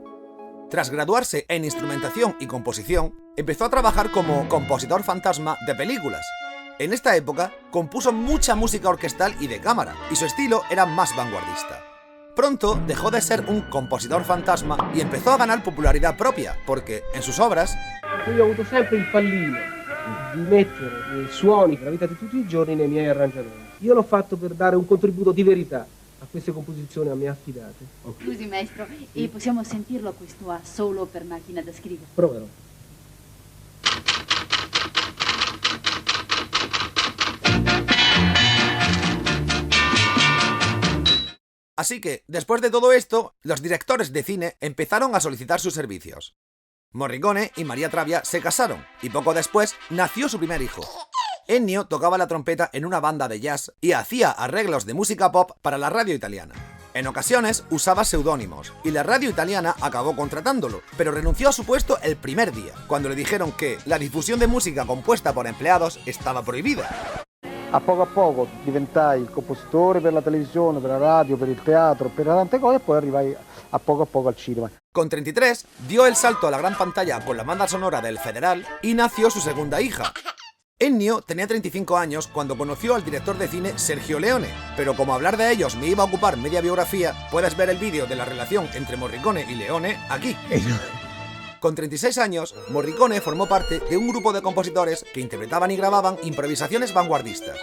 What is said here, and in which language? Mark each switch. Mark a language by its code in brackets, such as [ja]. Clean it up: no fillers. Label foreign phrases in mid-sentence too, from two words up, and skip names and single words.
[es] Tras graduarse en instrumentación y composición, empezó a trabajar como compositor fantasma de películas. En esta época, compuso mucha música orquestal y de cámara, y su estilo era más vanguardista. Pronto dejó de ser un compositor fantasma y empezó a ganar popularidad propia, porque en sus obras... [it] Io ho avuto sempre il pallino di mettere i suoni per la vita di tutti i giorni nei miei arrangiamenti. Io l'ho fatto per dare un contributo di verità a queste composizioni a me affidate. Okay. Scusi maestro, e possiamo sentirlo questo a solo per macchina da scrivere? Proverò. [es] Así que, después de todo esto, los directores de cine empezaron a solicitar sus servicios. Morricone y Maria Travia se casaron, y poco después nació su primer hijo. Ennio tocaba la trompeta en una banda de jazz y hacía arreglos de música pop para la radio italiana. En ocasiones usaba seudónimos, y la radio italiana acabó contratándolo, pero renunció a su puesto el primer día, cuando le dijeron que la difusión de música compuesta por empleados estaba prohibida. [it] A poco diventai il compositore per la televisione, per la radio, per il teatro, per tante cose e poi arrivai a poco al cinema. [es] Con 33 dio el salto a la gran pantalla con la banda sonora del Federal y nació su segunda hija. Ennio tenía 35 años cuando conoció al director de cine Sergio Leone, pero como hablar de ellos me iba a ocupar media biografía, puedes ver el vídeo de la relación entre Morricone y Leone aquí. Con 36 años, Morricone formó parte de un grupo de compositores que interpretaban y grababan improvisaciones vanguardistas.